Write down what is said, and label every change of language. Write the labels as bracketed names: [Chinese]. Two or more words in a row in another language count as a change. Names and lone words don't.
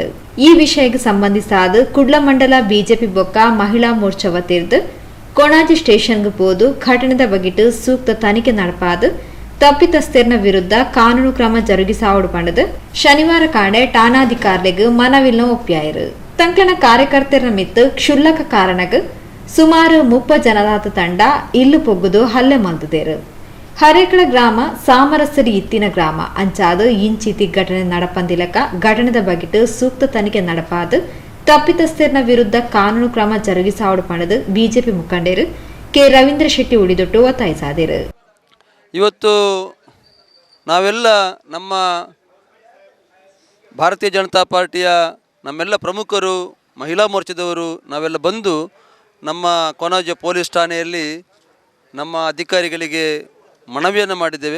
[Tulu] ಈ ವಿಷಯಕ್ಕೆ ಸಂಬಂಧಿಸಾದ ಕುಡ್ಲ ಮಂಡಲ ಬಿಜೆಪಿ ಬೊಕ್ಕ ಮಹಿಳಾ ಮೋರ್ಚಾ ವತಿರ್ದು ಕೊಣಾಜಿ ಸ್ಟೇಷನ್ಗೆ ಹೋದು ಘಟನೆದ ಬಗೆಟ್ ಸೂಕ್ತ ತನಿಖೆ ನಡಪಾದು ತಪ್ಪಿತಸ್ಥರಿನ ವಿರುದ್ಧ ಕಾನೂನು ಕ್ರಮ ಜರುಗಿಸಾವಡು ಪಂಡದು ಶನಿವಾರ ಕಾಂಡೆ ಠಾಣಾಧಿಕಾರಿಗಳಿಗೆ ಮನವಿಲ್ನ ಒಪ್ಪಿಯಾಯಿರು. ತಂಕ್ಲನ ಕಾರ್ಯಕರ್ತರ ಮಿತ್ತು ಕ್ಷುಲ್ಲಕ ಕಾರಣಗ್ ಸುಮಾರು 30 ಜನದಾತ ತಂಡ ಇಲ್ಲು ಪೊಗ್ಗುದು ಹಲ್ಲೆ ಮಲ್ತದೇರು. ಹರೇಕಳ ಗ್ರಾಮ ಸಾಮರಸ್ಯರಿ ಇತ್ತಿನ ಗ್ರಾಮ ಅಂಚಾದು ಇಂಚಿತಿ ಘಟನೆ ನಡಪಂದಿಲಕ ಘಟನೆದ ಬಗೆಟ್ ಸೂಕ್ತ ತನಿಖೆ ನಡಪಾದು ತಪ್ಪಿತಸ್ಥರಿನ ವಿರುದ್ಧ ಕಾನೂನು ಕ್ರಮ ಜರುಗಿಸಾವಡು ಪಣದು ಬಿಜೆಪಿ ಮುಖಂಡರು ಕೆ ರವೀಂದ್ರ ಶೆಟ್ಟಿ ಉಳಿದೊಟ್ಟು ಒತ್ತಾಯಿಸಾದರು. [Kannada] ಇವತ್ತು ನಾವೆಲ್ಲ ನಮ್ಮ ಭಾರತೀಯ ಜನತಾ ಪಾರ್ಟಿಯ ನಮ್ಮೆಲ್ಲ ಪ್ರಮುಖರು ಮಹಿಳಾ ಮೋರ್ಚಾದವರು ನಾವೆಲ್ಲ ಬಂದು ನಮ್ಮ ಕೊಣಾಜೆ ಪೊಲೀಸ್ ಠಾಣೆಯಲ್ಲಿ ನಮ್ಮ ಅಧಿಕಾರಿಗಳಿಗೆ ಮನವಿಯನ್ನು ಮಾಡಿದ್ದೇವೆ.